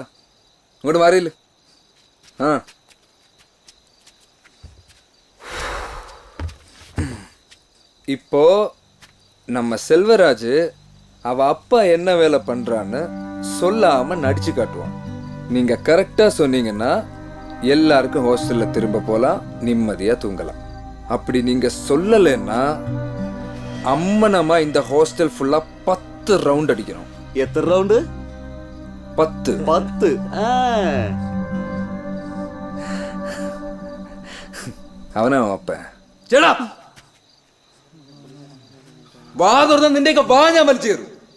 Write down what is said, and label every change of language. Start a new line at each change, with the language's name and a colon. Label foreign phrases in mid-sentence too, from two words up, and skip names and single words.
Tamil: உங்களோட வரையில் இப்போ நம்ம செல்வராஜ் அவ அப்பா என்ன வேலை பண்றான்னு சொல்லாம நடிச்சு காட்டுவான். நீங்க கரெக்டா சொன்னீங்கன்னா எல்லாருக்கும் ஹாஸ்டல்ல திரும்ப போலாம், நிம்மதியா தூங்கலாம். அப்படி நீங்க சொல்லலைன்னா அம்மனமா இந்த ஹாஸ்டல் ஃபுல்லா 10 ரவுண்ட் அடிக்கிறோம். எத்தனை ரவுண்டு? 10. 10.
Malayalam: അവനാ അപ്പൻ ചേടാ വാ തുറന്ന നിന്റെയൊക്കെ വാ ഞാൻ വലിച്ചു കയറും.